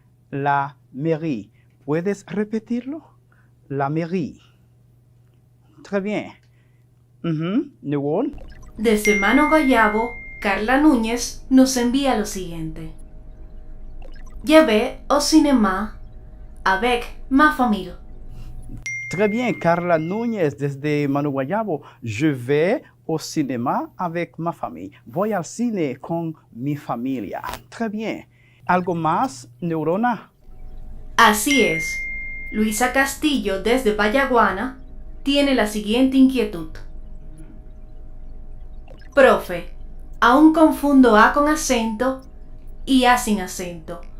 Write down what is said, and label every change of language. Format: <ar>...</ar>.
<fr>La mairie.</fr> <es>¿Puedes repetirlo?</es> <fr>La mairie. Très bien. Numéro 1.</fr> <es>Desde Mano Guayabo, Carla Núñez nos envía lo siguiente.</es> <fr>Je vais au cinéma avec ma famille. Très bien, Carla Núñez, desde Mano Guayabo. Je vais au cinéma avec ma famille.</fr> <es>Voy al cine con mi familia.</es> <fr>Très bien.</fr> <es>¿Algo más, Neurona? Así es. Luisa Castillo, desde Vallaguana, tiene la siguiente inquietud. Profe, aún confundo A con acento y A sin acento.</es>